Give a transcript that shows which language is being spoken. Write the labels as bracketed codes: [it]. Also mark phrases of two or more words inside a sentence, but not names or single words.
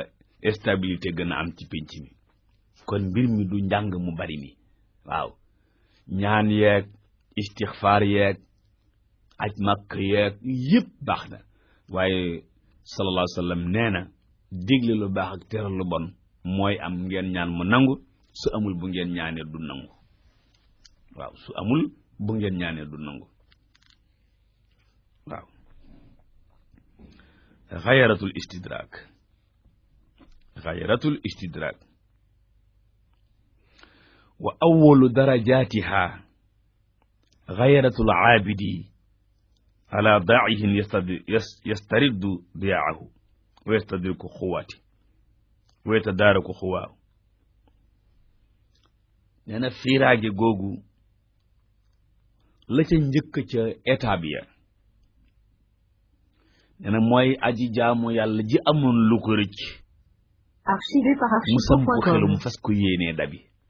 [wo] stabilité gën a am ci pénc mi kon mbir mi du njàng mu bari mi waaw ñaan yeeg istixfaar yeeg aj makk yeeg yëpp baax na waaye [ar] صلى الله عليه وسلم [wo] nee na digle lu baax ak tere lu bon mooy am ngeen ñaan mu nangu su amul bu ngeen ñaanee du nangu waaw su amul bu ngeen ñaanee du nangu [ar] waaw غيرة الاستدراك وأول درجاتها غيرة العابد على داعيه يسترد ضياءه ويستدرك قواته ويتدارك قواه [wo] nee na fiiraage googu la ca njëkk ca étape ya nee na mooy aji jaamu yàlla ji amoon lu ko rëcc mu samp xelum fas ko yéenee dabi